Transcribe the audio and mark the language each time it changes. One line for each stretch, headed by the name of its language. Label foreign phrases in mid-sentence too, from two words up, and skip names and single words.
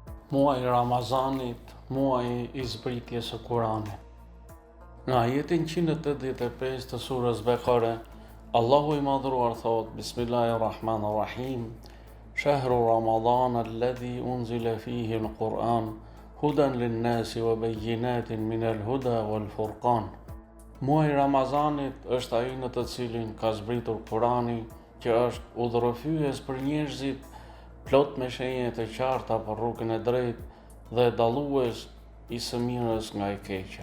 Albanian: Muaji i Ramazanit, muaji i zbritjes së Kuranit. Në ajetin 185 të surës Bekare, Allahu i madhruar thot:
Arabic: بسم الله الرحمن الرحيم شهر رمضان الذي أنزل فيه القرآن, هدى للناس وبينات من الهدى والفرقان.
Albanian: Muaji i Ramazanit është ai në të cilin ka zbritur Kurani, që është udhërrëfyes për njerëzit, plot me shenje të qarta për rrugën e drejtë dhe dallues i së mirës nga e keqja.